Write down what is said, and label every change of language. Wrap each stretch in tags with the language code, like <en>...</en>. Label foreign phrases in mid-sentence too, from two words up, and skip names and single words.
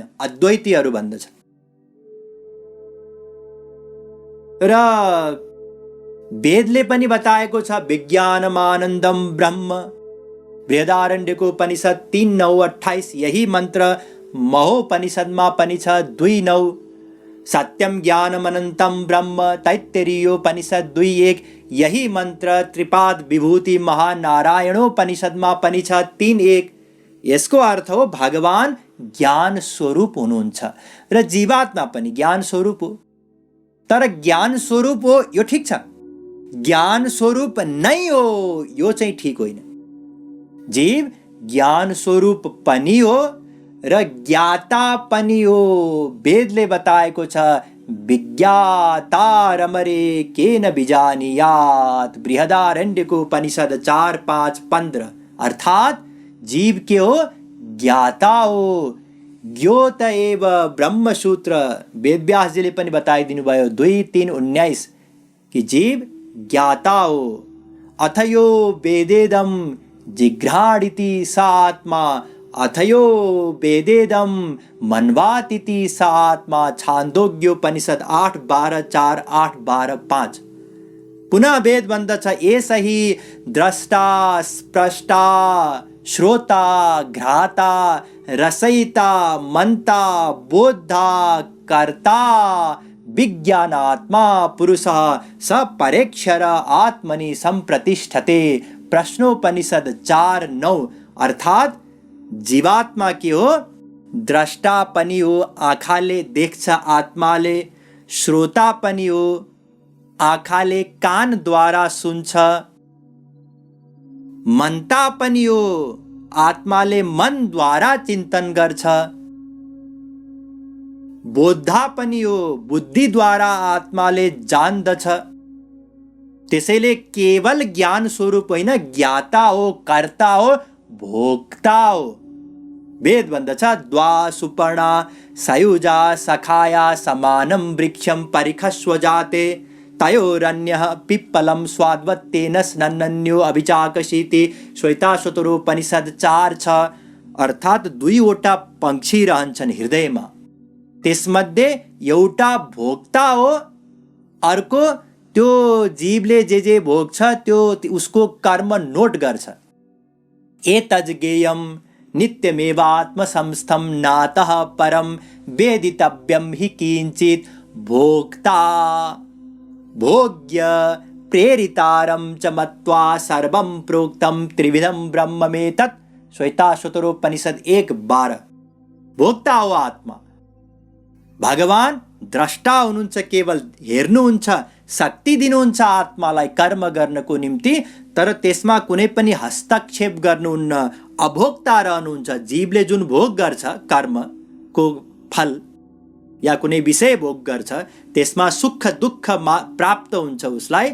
<ne>अद्वैतीहरू भन्दछन्। र वेदले पनि बताएको छ</ne> <sa>विज्ञानमानन्दम ब्रह्म।</sa> <ne>बृहदारण्यको उपनिषद 3:9-28 यही मन्त्र महोपनिषदमा पनि छ 2:9।</ne> <sa>सत्यम ज्ञानमनन्तं ब्रह्म</sa> <ne>तैत्तिरीयोपनिषद 2:1 यही मन्त्र त्रिपाद विभूति महानारायणोपनिषदमा पनि छ 3:1। यसको अर्थ हो भगवान ज्ञान स्वरूप हुनुहुन्छ र जीवात्मा पनि ज्ञान स्वरूप हो। तर ज्ञान स्वरूप हो यो ठिक छ, ज्ञान स्वरूप नै हो यो चाहिँ ठिक होइन। जीव ज्ञान स्वरूप पनि हो र ज्ञाता पनि हो। वेदले बताएको छ</ne> <sa>विज्ञातारमरे केन बिजानीयात्,</sa> <ne>बृहदारण्यको उपनिषद 4:5-15। अर्थात जीव के हो? ज्ञाता हो। ज्ञोत एव ब्रह्मसूत्र वेदव्यास जी ले पनि बताइदिनु भयो 2:3-19 कि जीव ज्ञाता हो।</ne> <sa>अथयो वेदेदम जिघ्राणिति स आत्मा, अथयो वेदेदम मन्वातिति स आत्मा।</sa> <ne>छान्दोग्योपनिषद 8:12-4, 8:12-5। पुनः वेद भन्दछ</ne> <sa>एष हि द्रष्टा स्प्रष्टा श्रोता घ्राता रसयिता मंता बोद्धा कर्ता विज्ञानात्मा पुरुषः स परेक्षर आत्मनि संप्रतिष्ठते।</sa> <ne>प्रश्नोपनिषद 4:9। अर्थात जीवात्मा के हो? द्रष्टा पनि हो, आँखाले देख्छ आत्माले। श्रोता पनि हो, आँखाले कानद्वारा सुन्छ। मनता पनि हो, आत्माले मनद्वारा चिन्तन गर्छ। बोद्धा पनि हो, बुद्धिद्वारा आत्माले जान्दछ। त्यसैले केवल ज्ञान स्वरूप होइन, ज्ञाता हो, कर्ता हो, भोक्ता हो। वेद भन्दछ</ne> <sa>द्वा सुपर्णा सयुजा सखाया समानं वृक्षं परिखस्व जाते तयोरन्यः पिप्पलं स्वाद्वत्तेन स्नन्नन्यो अभिचाकशीति।</sa> <ne>श्वेताश्वतरोपनिषद 4:6। अर्थात दुईवटा पंक्षी रहन्छन् हृदयमा, त्यसमध्ये एउटा भोक्ता हो, अर्को त्यो जीवले जे भोग्छ त्यो उसको कर्म नोट गर्छ।</ne> <sa>एतज्ज्ञेयं नित्यमेवात्मसंस्थं नातः परं वेदितव्यं हि किंचित् भोक्ता भोग्य प्रेरितारं च मत्वा सर्वं प्रोक्तं त्रिविधं ब्रह्ममेतत्।</sa> <ne>श्वेताश्वतरोपनिषद 1:12। भोक्ता हो आत्मा। भगवान द्रष्टा हुनुहुन्छ, केवल हेर्नुहुन्छ, शक्ति दिनुहुन्छ आत्मालाई कर्म गर्नको निम्ति, तर त्यसमा कुनै पनि हस्तक्षेप गर्नुहुन्न। अभोक्ता रहनुहुन्छ। जीवले जुन भोग गर्छ कर्मको फल या कुनै विषय भोग गर्छ त्यसमा सुख दुःख प्राप्त हुन्छ उसलाई।</ne>